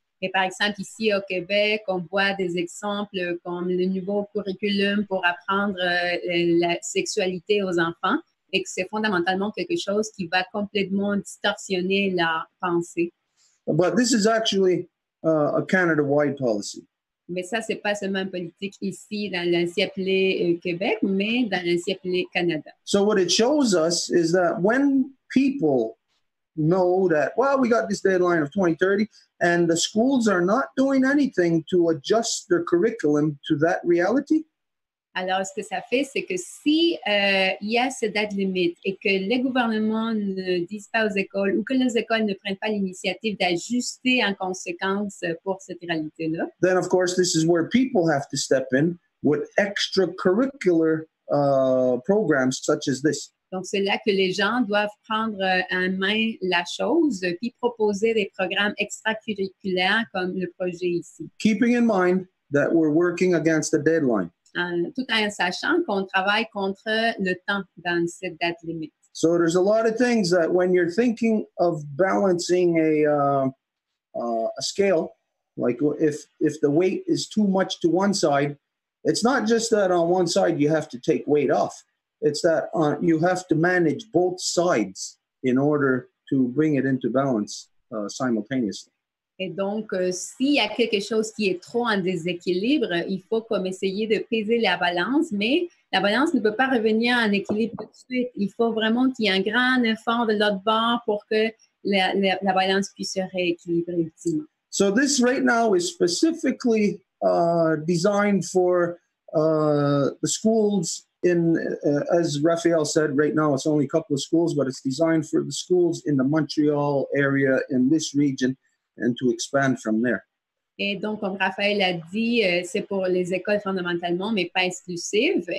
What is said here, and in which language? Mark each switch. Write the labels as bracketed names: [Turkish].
[French] Et par exemple, ici au Québec, on voit des exemples comme le nouveau curriculum pour apprendre la sexualité aux enfants et que c'est fondamentalement quelque chose qui va complètement distorsionner leur pensée. [English] But this is actually a Canada-wide policy. [French] Mais ça, c'est pas seulement une politique ici dans l'ancien appelé Québec, mais dans l'ancien appelé Canada. [English] So what it shows us is that when people know that, well, we got this deadline of 2030, and the schools are not doing anything to adjust their curriculum to that reality? [French] Alors, ce que ça fait, c'est que si il y a cette date limite et que les gouvernements ne disent pas aux écoles ou que les écoles ne prennent pas l'initiative d'ajuster en conséquence pour cette réalité-là, [English] then of course this is where people have to step in with extracurricular programs such as this. [French] donc c'est là que les gens doivent prendre en main la chose puis proposer des programmes extracurriculaires comme le projet ici. [English] Keeping in mind that we're working against a deadline. [French] Tout en sachant qu'on travaille contre le temps dans cette date limite. [English] So there's a lot of things that when you're thinking of balancing a scale, like if the weight is too much to one side, it's not just that on one side you have to take weight off. It's that you have to manage both sides in order to bring it into balance simultaneously. [French] Et donc, s'il y a quelque chose qui est trop en déséquilibre, il faut comme essayer de peser la balance, mais la balance ne peut pas revenir en équilibre tout de suite. Il faut vraiment qu'il y ait un grand effort de l'autre bord pour que la balance puisse se rééquilibrer ultimement. [English] So this right now is specifically designed for the schools in, as Raphael said, right now it's only a couple of schools, but it's designed for the schools in the Montreal area in this region, and to expand from there. [French] Et donc, comme Raphaël a dit, c'est pour les écoles fondamentalement, mais pas exclusives.